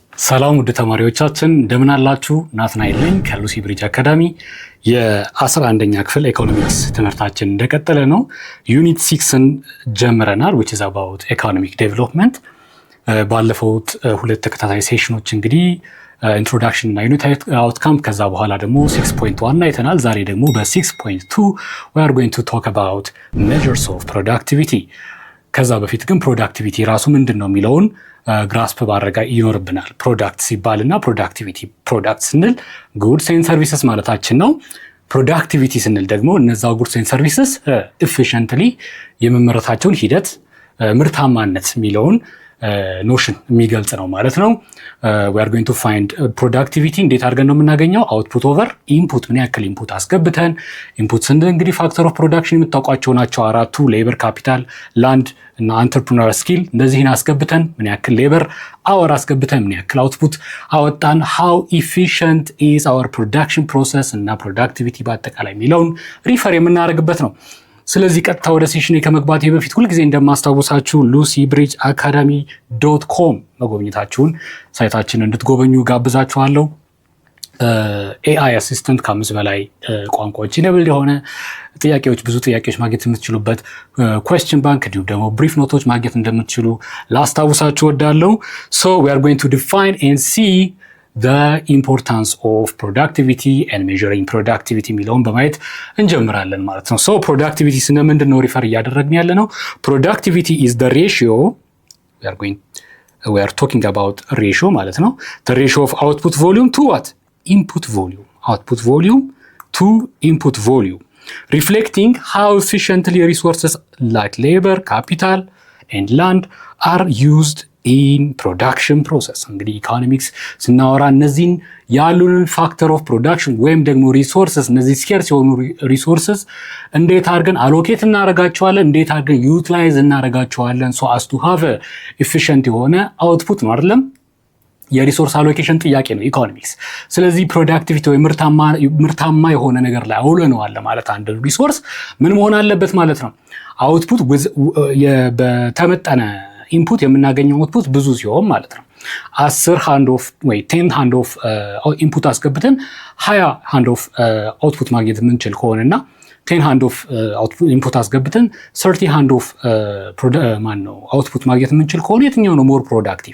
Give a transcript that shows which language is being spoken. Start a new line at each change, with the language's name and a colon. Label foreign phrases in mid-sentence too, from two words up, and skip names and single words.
Amharic: ሰላም ውድ ተማሪዎቻችን እንደምን አላችሁ? ናትናኤል ነኝ ከሉሲ ብሪጅ አካዳሚ። የ11ኛ ክፍል ኢኮኖሚክስ ትምህርታችን እንደቀጠለ ነው። ዩኒት 6ን ጀምረናል
English: which is about economic development።
Amharic: ባለፉት ሁለት ተከታታይ ሴሽኖች እንግዲህ ኢንትሮዳክሽን እና ዩኒት አውትካም ከዛ በኋላ ደግሞ 6.1 አይተናል። ዛሬ ደግሞ በ6.2
English: we are going to talk about measures of productivity።
Amharic: ከዛ በፊት ግን ፕሮዳክቲቪቲ ራሱ ምንድነው የሚለውን ግራስፕ ባረጋ ይኖርብናል። ፕሮዳክት ሲባልና ፕሮዳክቲቪቲ፣ ፕሮዳክት ስንል
English: goods and services
Amharic: ማለታችን ነው። ፕሮዳክቲቪቲ ስንል ደግሞ እነዛው
English: goods and services
Amharic: ኤፊሽንትሊ የመመረታቸውን ሂደት ምርታማነት የሚለውን ኖሽን የሚገልጽ ነው ማለት ነው።
English: we are going to find productivity
Amharic: እንዴት አድርገን ነው የምናገኘው?
English: output over input።
Amharic: ምን ያክል ኢንፑት አስገብተን፣ ኢንፑት ስንል እንግዲህ
English: factor of production
Amharic: የምታውቋቸው ናቸው አራቱ፣ ሌበር፣ ካፒታል፣ ላንድ እና
English: entrepreneur skill።
Amharic: እንደዚህን አስገብተን ምን ያክል ሌበር አወር አስገብተን ምን ያክል አውትፑት አወጣን፣
English: how efficient is our production process
Amharic: እና ፕሮዳክቲቪቲ በአጠቃላይ የሚለውን ሪፈር የምናደርግበት ነው። ስለዚህ ቀጥታ ወደ ሴሽን ከመግባቴ በፊት ሁልጊዜ እንደማስታውሳችሁ lucyBridgeacademy.com መጎብኘታችሁን ሳይታችንን እንድትጎበኙ ጋብዛችኋለሁ።
English: AI assistant
Amharic: ከ5 በላይ ቋንቋዎች ኢኔብል የሆነ ጥያቄዎች፣ ብዙ ጥያቄዎች ማግኘት የምትችሉበት
English: question bank
Amharic: እንዲሁም ደግሞ brief ኖቶች ማግኘት እንደምትችሉ ላስታውሳችሁ እወዳለሁ።
English: So we are going to define and see the importance of productivity and measuring productivity
Amharic: የሚለውን በማየት እንጀምራለን ማለት ነው።
English: So productivity
Amharic: ስነ ምንድነው ሪፈር እያደረግን ያለ ነው?
English: Productivity is the ratio, we are talking about ratio
Amharic: ማለት ነው።
English: The ratio of output volume to what? Input volume. Output volume to input volume. Reflecting how efficiently resources like labor, capital and land are used in production process።
Amharic: እንግዲህ ኢኮኖሚክስ ስናወራ እነዚህን ያሉንን
English: factor of production
Amharic: ወይም ደግሞ ሪሶርስስ፣ እነዚህ ስኬርስ የሆኑ ሪሶርስስ እንዴት አድርገን አሎኬት እናደርጋቸዋለን፣ እንዴት አድርገን ዩቲላይዝ እናደርጋቸዋለን
English: so as to have efficient
Amharic: የሆነ አውትፑት ነው አይደለም? የሪሶርስ አሎኬሽን ጥያቄ ነው ኢኮኖሚክስ። ስለዚህ ፕሮዳክቲቪቲ ወይ ምርታማ የሆነ ነገር ላይ አውለነዋል ማለት አንድ ሪሶርስ ምን መሆን አለበት ማለት ነው? አውትፑት በተመጠነ ኢንፑት የምናገኘው አውትፑት ብዙ ሲሆን ማለት ነው። 10 ሃንድ ኦፍ ወይ 10 ሃንድ ኦፍ ኢንፑት አስገብተን 20 ሃንድ ኦፍ አውትፑት ማግኘት የምንችል ከሆነና 10 ሃንድ ኦፍ ኢንፑት አስገብተን 30 ሃንድ ኦፍ አውትፑት ማግኘት የምንችል ከሆነ የትኛው ነው
English: more productive?